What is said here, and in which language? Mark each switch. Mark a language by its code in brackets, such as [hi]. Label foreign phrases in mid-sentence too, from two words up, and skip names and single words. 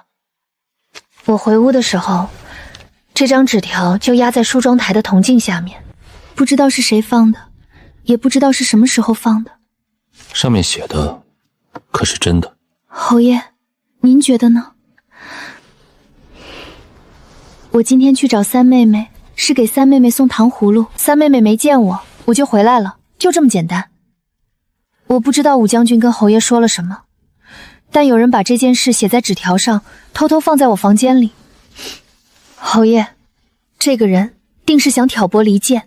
[zh] 我回屋的時候，這張紙條就壓在梳妝台的銅鏡下面，不知道是誰放的，也不知道是什麼時候放的。上面寫的可是真的？侯爺，您覺得呢？我今天去找三妹妹，是給三妹妹送糖葫蘆。三妹妹沒見我，我就回來了。就這麼簡單。我不知道武將軍跟侯爺說了什麼，但有人把這件事寫在紙條上，偷偷放在我房間裡。侯爺，這個人定是想挑撥離間。